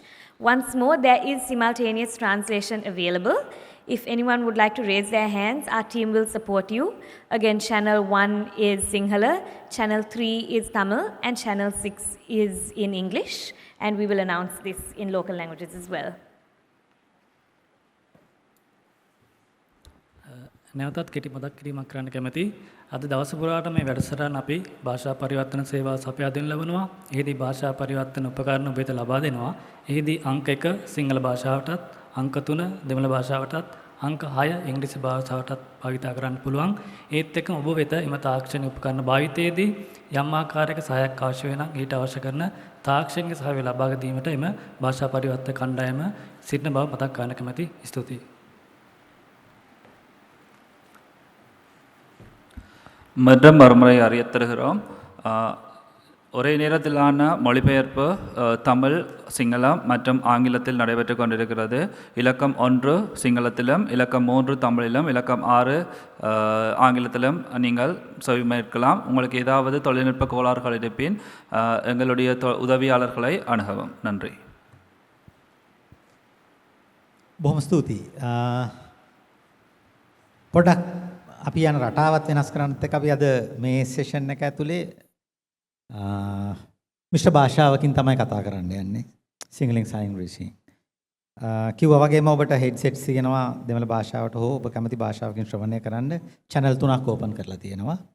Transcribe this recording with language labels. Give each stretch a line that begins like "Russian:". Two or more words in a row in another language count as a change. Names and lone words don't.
English: Once more, there is simultaneous translation available. If anyone would like to raise their hands, our team will support you. Again, channel 1 is Sinhala, channel 3 is Tamil, and channel 6 is in English. And we will announce this in local languages as well.
Sinhala: නැවතත් කෙටි මතක් කිරීමක් කරන්න කැමැති. අද දවස පුරාට මේ වැඩසටහන අපි භාෂා පරිවර්තන සේවා සපයා දෙන්න ලබනවා. එහිදී භාෂා පරිවර්තන උපකරණ ඔබට ලබා දෙනවා. එහිදී අංක 1 සිංහල භාෂාවටත්, අංක 3 දෙමළ භාෂාවටත්, අංක 6 ඉංග්‍රීසි භාෂාවටත් භාවිත කරන්න පුළුවන්. ඒත් එක්කම ඔබ වෙත එම තාක්ෂණික උපකරණ භාවිතයේදී යම් ආකාරයක සහායක් අවශ්‍ය වෙන නම් ඊට අවශ්‍ය කරන තාක්ෂණික සහාය ලබා ගැනීමට එම භාෂා පරිවර්තන කණ්ඩායම සිටින බව මතක් කරන්න කැමැති. ස්තුතියි.
Tamil: மற்றும் மறுமுறை அறியத் தருகிறோம். ஒரே நேரத்திலான மொழிபெயர்ப்பு தமிழ், சிங்களம் மற்றும் ஆங்கிலத்தில் நடைபெற்று கொண்டிருக்கிறது. இலக்கம் 1 சிங்களத்திலும், இலக்கம் 3 தமிழிலும், இலக்கம் 6 ஆங்கிலத்திலும் நீங்கள் செவிமேற்கலாம். உங்களுக்கு ஏதாவது தொழில்நுட்ப கோளாறுகள் இருப்பின் எங்களுடைய உதவியாளர்களை அணுகவும். நன்றி.
Sinhala: බොහොම ස්තුතියි. පොඩක් අපි යන රටාවත් වෙනස් කරන්නත් එක්ක අපි අද මේ සෙෂන් එක ඇතුලේ මිශ්‍ර භාෂාවකින් තමයි කතා කරන්න යන්නේ. සිංහලෙන් සහ ඉංග්‍රීසියෙන්. කිව්වා වගේම ඔබට හෙඩ්සෙට්ස් තියෙනවා දෙමළ භාෂාවට හෝ ඔබ කැමති භාෂාවකින් ශ්‍රවණය කරන්න channel 3ක් ඕපන් කරලා තියෙනවා.